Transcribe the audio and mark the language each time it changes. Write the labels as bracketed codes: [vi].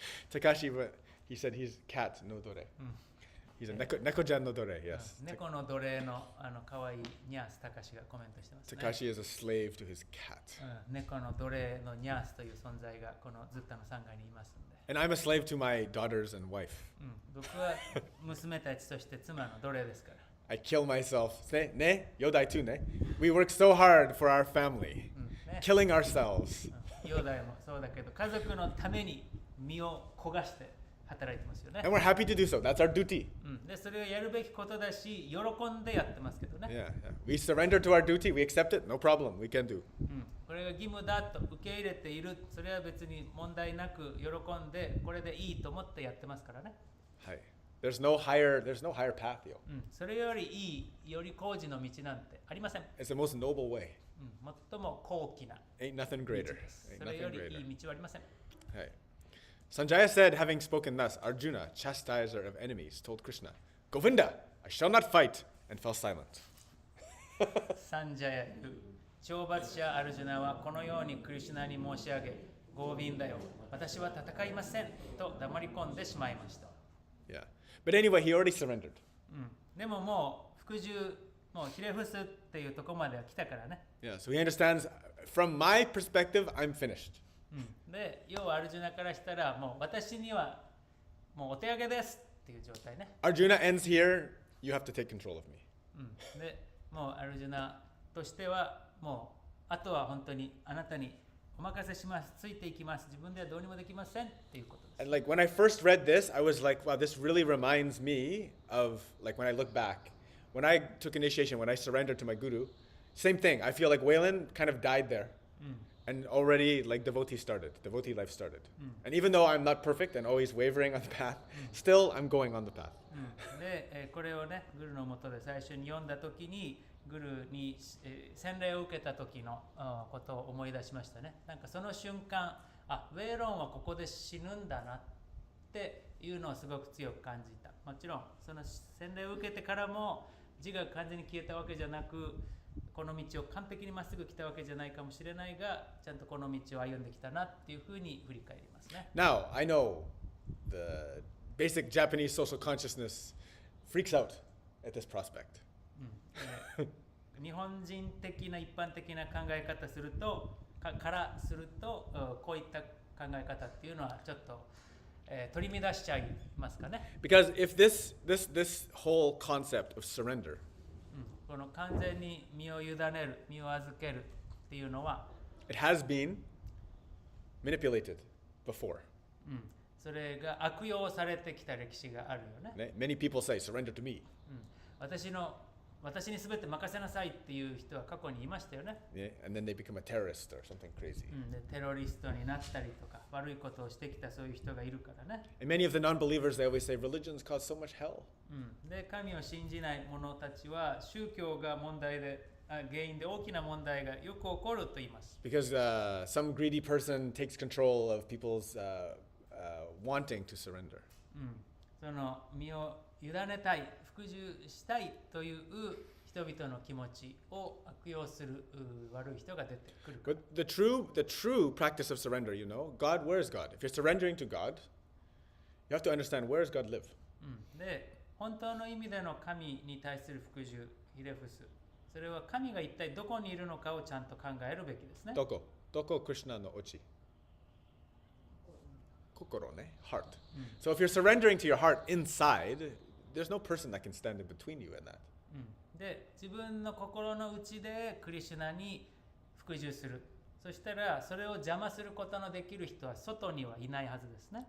[en] Takashi, he said he's cat, [ja] no dore. [en] He's a [ja] neko-jan no dore, [en] yes. [ja] 猫の奴隷の可愛いニャース高志がコメントしてますね。 [en] Takashi is a slave to his cat. [ja] 猫の奴隷のニャースという存在がこのズッタの3階にいますんで。 [en] And I'm a slave to my daughters and wife. [ja] 僕は娘たちそして妻の奴隷ですから。 [en] I kill myself. Ne? Yodai too, ne? We work so hard for our family. Killing ourselves. [ja] ヨダイもそうだけど、家族のために身を焦がして働いてますよね。 [en] And we're happy to do so. That's our duty. [ja] で、それをやるべきことだし、喜んでやってますけどね。 Yeah. [en] We surrender to our duty. We accept it. No problem. We can do. [ja] これが義務だと受け入れている。それは別に問題なく喜んで、これでいいと思ってやってますからね。 Hi. [en] There's no higher path, yo. [ja] それよりいい、より高次の道なんてありません。 [en] It's the most noble way. [ja] 最も高貴な [en] Ain't nothing [ja] 道 [en] greater. [ja] です。 [en] Ain't [ja] それよ [en] nothing [ja] り [en] greater. [ja] いい道はありません。 Hey. [en] Sanjaya said, having spoken thus, Arjuna, chastiser of enemies, told Krishna, Govinda, I shall not fight, and fell silent. [ja] サンジャヤ言う懲罰者アルジュナはこのようにクリシュナに申し上げ、ゴービンだよ、私は戦いませんと黙り込んでしまいました。 Yeah. [en] But anyway, he already surrendered. [ja] でももう服従、もうひれ伏すっていうところまでは来たからね。 Yeah. [en] So he understands, from my perspective, I'm finished. [ja] で、要はアルジュナからしたら、もう私にはもうお手上げですっていう状態ね。 [en] Arjuna ends here. You have to take control of me. [ja] で、もうアルジュナとしては、もうあとは本当にあなたにお任せします、ついていきます、自分ではどうにもできませんっていうことです。 [en] And like when I first read this, I was like, wow, this really reminds me of like when I look back, when I took initiation, when I surrendered to my guru, same thing. I feel like Waylon kind of died there. And already like devotee life started. And even though I'm not perfect and always wavering on the path, still I'm going on the path. [ja] で、これをね、グルのもとで最初に読んだときに、グルに、洗礼を受けた時のことを思い出しましたね。なんかその瞬間、あ、ウェイロンはここで死ぬんだなっていうのをすごく強く感じた。もちろん、その洗礼を受けてからも字が完全に消えたわけじゃなく、この道を完璧にまっすぐ来たわけじゃないかもしれないが、ちゃんとこの道を歩んできたなっていうふうに振り返りますね。 [en] Now, I know the basic Japanese social consciousness freaks out at this prospect. [ja] 日本人的な一般的な考え方するとからすると、こういった考え方っていうのはちょっと、取り乱しちゃいますかね。 [en] Because if this whole concept of surrender [ja] この完全に身を委ねる、身を預けるっていうのは、 [en] it has been manipulated before. [ja] それが悪用されてきた歴史があるよね。 [en] Many people say, surrender to me. [ja] 私に全て任せなさいっていう人は過去にいましたよね。 Yeah? [en] And then they become a terrorist or something crazy. [ja] でテロリストになったりとか悪いことをしてきたそういう人がいるからね。 [en] And many of the non-believers, they always say, religions cause so much hell. [ja] で神を信じない者たちは宗教が問題で原因で大きな問題がよく起こると言います。 [en] Because some greedy person takes control of people's wanting to surrender. [ja] その身を委ねたい、服従したいという人々の気持ちを悪用する悪い人が出てくる。 [en] But the true practice of surrender, you know, God, where is God? If you're surrendering to God, you have to understand, where does God live? [ja] で、本当の意味での神に対する服従、ひれ伏す。それは神が一体どこにいるのかをちゃんと考えるべきですね。 Doko Krishna no ochi. Kokoro ne, [en] heart. So if you're surrendering to your heart inside, there's no person that can stand in between you and that. [ja] で、自分の心の内でクリシュナに服従する。そしたら、それを邪魔することのできる人は外にはいないはずですね。